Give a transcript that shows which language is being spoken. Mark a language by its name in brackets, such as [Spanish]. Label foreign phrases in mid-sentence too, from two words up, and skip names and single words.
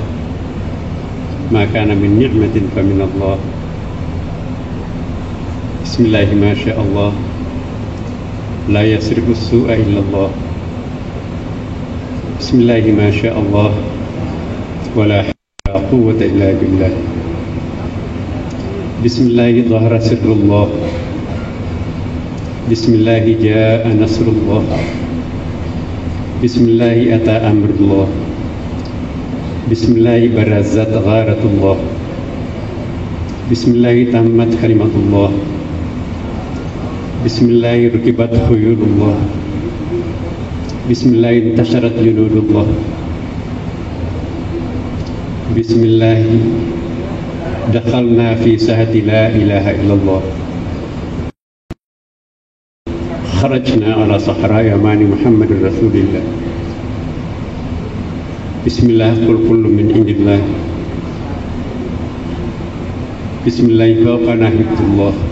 [Arabic] ما كان من نعمة فمن الله. بسم الله ما شاء الله. لا يصرف السوء إلا الله. بسم الله ما شاء الله ولا قوة إلا بالله. بسم الله ظهر سر الله. بسم الله جاء نصر الله. بسم الله أتى أمر الله. بسم الله برزت غارة الله. بسم الله تمت كلمة الله. بسم الله ركبت خيول الله. بسم الله انتشرت جنود الله. بسم الله دخلنا في ساحة لا إله إلا الله. خرجنا على صحراء يماني محمد رسول الله. بسم الله قل كل من عند الله. بسم الله فوقنا هبد الله.